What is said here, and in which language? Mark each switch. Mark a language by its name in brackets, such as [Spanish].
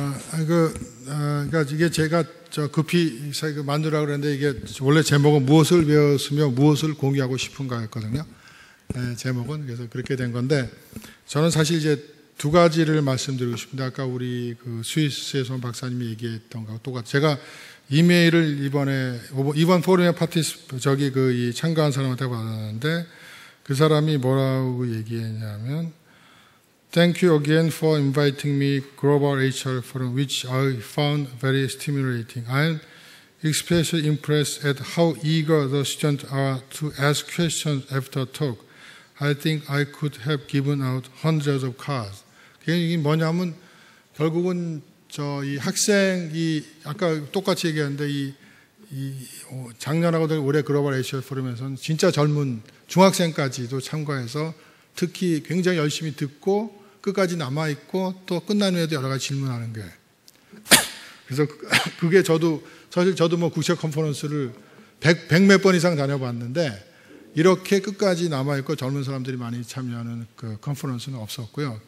[Korean] 그러니까 이게 제가 급히 만들라고 그랬는데 이게 원래 제목은 무엇을 배웠으며 무엇을 공유하고 싶은가였거든요. 네, 제목은 그래서 그렇게 된 건데 저는 사실 이제 두 가지를 말씀드리고 싶은데 아까 우리 그 스위스에서 온 박사님이 얘기했던 거하고 똑같아요. 제가 이메일을 이번 포럼에 참가한 사람한테 받았는데 그 사람이 뭐라고 얘기했냐면 [English] Thank you again for inviting me Global HR Forum, which I found very stimulating. I am especially impressed at how eager the students are to ask questions after talk. I think I could have given out hundreds of cards. [Korean] 이게 뭐냐면 결국은 이 학생이 아까 똑같이 얘기했는데 작년하고 올해 글로벌 HR 포럼에서는 진짜 젊은 중학생까지도 참가해서 특히 굉장히 열심히 듣고 끝까지 남아있고 또 끝난 후에도 여러 가지 질문하는 게 그래서 그게 사실 저도 뭐 국제 컨퍼런스를 100몇 번 이상 다녀봤는데 이렇게 끝까지 남아있고 젊은 사람들이 많이 참여하는 그 컨퍼런스는 없었고요.